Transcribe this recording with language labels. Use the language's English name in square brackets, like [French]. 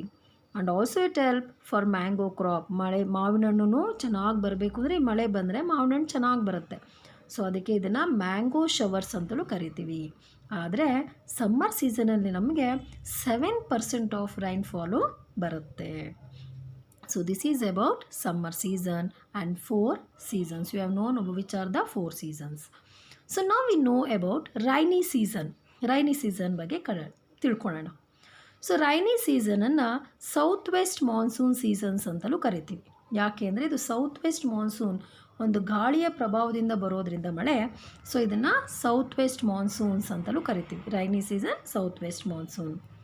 [English] And also it help for mango crop. [Kannada] ಮಾವಿನ ಹಣ್ಣು ಚೆನ್ನಾಗಿ ಬರಬೇಕು ಅಂದರೆ ಈ ಮಳೆ ಬಂದರೆ ಮಾವಿನ ಹಣ್ಣು ಚೆನ್ನಾಗಿ ಬರುತ್ತೆ. ಸೊ ಅದಕ್ಕೆ ಇದನ್ನು ಮ್ಯಾಂಗೋ ಶವರ್ಸ್ ಅಂತಲೂ ಕರಿತೀವಿ. ಆದರೆ ಸಮ್ಮರ್ ಸೀಸನಲ್ಲಿ ನಮಗೆ 7% ಆಫ್ ರೈನ್ಫಾಲು ಬರುತ್ತೆ. [English] So this is about summer season and 4 seasons. You have known which are the 4 seasons. So now we know about rainy season. [Kannada] Rainy season ಬಗ್ಗೆ ತಿಳ್ಕೊಳ್ಳೋಣ. So rainy ಸೀಸನನ್ನು south West monsoon seasons ಅಂತಲೂ ಕರಿತೀವಿ. ಯಾಕೆ ಅಂದರೆ ಇದು south West monsoon ಒಂದು ಗಾಳಿಯ ಪ್ರಭಾವದಿಂದ ಬರೋದ್ರಿಂದ ಮಳೆ. ಸೊ ಇದನ್ನು ಸೌತ್ ವೆಸ್ಟ್ ಮಾನ್ಸೂನ್ಸ್ ಅಂತಲೂ ಕರಿತೀವಿ. Rainy season, south West monsoon.